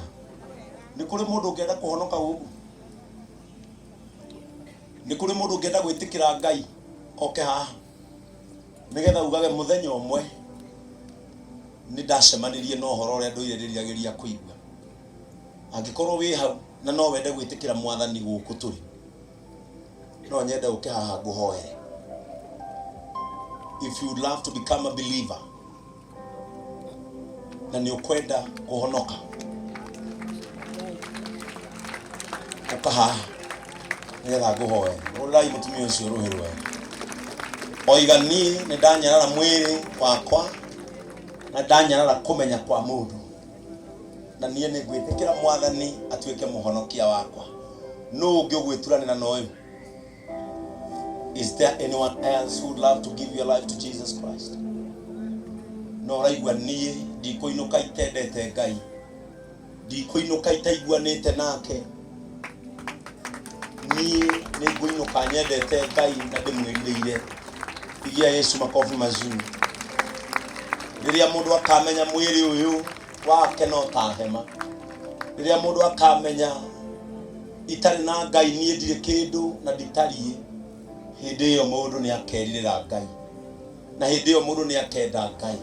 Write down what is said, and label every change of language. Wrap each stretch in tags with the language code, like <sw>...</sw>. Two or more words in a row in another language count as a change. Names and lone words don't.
<ki>Ni kuri mundu ungienda kuhonoka ugu, ni kuri mundu ungienda gwitikira Ngai oke haha nigetha ugage muthenya umwe ni ndacemanirie no horo uria nduiririragiria kuigua. Angikorwo wi hau na no wende gwitikira mwathani guku turi, no nyende uke haha nguhoere.</ki> <en>If you would love to become a believer</en> <ki>na ni ukwenda kuhonoka, uka haha nigetha nguhoere. Urai mutumia ucio ruhirwe oiga ni ndanyarara mwiri wakwa na ndanyarara kumenya kwa mundu na niĩ nĩ ngwĩtĩkĩra mwathani atuĩke mũhonokia wakwa. No ũngĩgwĩturanĩra na ũyũ?</ki> <en>Is there anyone else who would love to give your life to Jesus Christ?</en> <ki>No ũraigua niĩ ndikũinũka itendete Ngai, ndikũinũka itaiguanĩte nake, niĩ nĩ ngũinũka nyendete Ngai na ndĩmwĩrirĩire.</ki> <sw>Pigia Yesu makofi mazuri.</sw> <ki>Riria mundu akamenya mwiri uyu wake no ta hema, riria mundu akamenya itari na Ngai nie ndire kindu na nditarie, hindi iyo mundu ni akeririra Ngai na hindi iyo mundu ni akenda Ngai.</ki>